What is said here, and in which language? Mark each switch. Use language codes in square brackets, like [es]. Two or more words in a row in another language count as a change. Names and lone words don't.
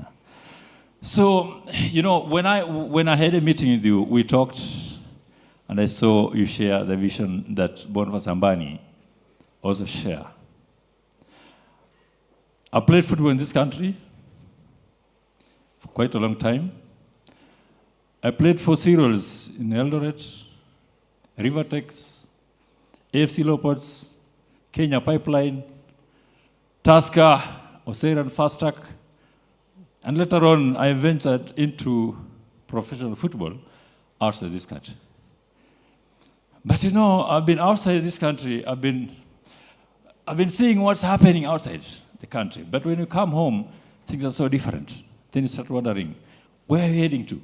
[en] So, you know, when I had a meeting with you, we talked, and I saw you share the vision that Boniface Ambani also share. I played football in this country for quite a long time. I played for Cereals in Eldoret, Rivertex, AFC Leopards, Kenya Pipeline, Tusker, Oseiran Fastac, and later on I ventured into professional football outside this country. But you know, I've been outside this country, I've been seeing what's happening outside the country. But when you come home, things are so different. Then you start wondering, where are you heading to?